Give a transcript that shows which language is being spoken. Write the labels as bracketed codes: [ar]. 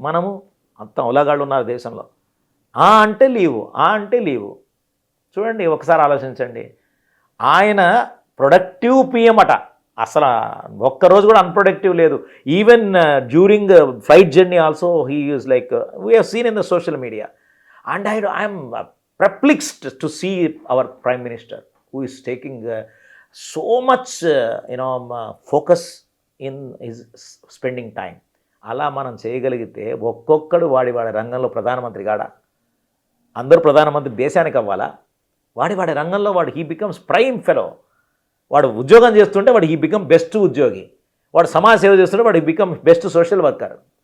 [te] మనము అంత ఉలగాళ్ళు ఉన్నారు దేశంలో. అంటే లీవు. చూడండి, ఒకసారి ఆలోచించండి. ఆయన ప్రొడక్టివ్ పిఎం అట. అసలు ఒక్కరోజు కూడా అన్ప్రొడక్టివ్ లేదు. [en] Even during flight journey also he use like we have seen in the social media. And I'm perplexed to see our Prime Minister who is taking so much focus in his spending time. [te] అలా మనం చేయగలిగితే ఒక్కొక్కడు వాడి రంగంలో ప్రధానమంత్రి కాడా? అందరూ ప్రధానమంత్రి దేశానికి అవ్వాలా? వాడి రంగంలో వాడు [en] He becomes prime fellow. [te] వాడు ఉద్యోగం చేస్తుంటే వాడు [en] he become best [te] ఉద్యోగి. వాడు సమాజ సేవ చేస్తుంటే వాడు [en] He become best social worker.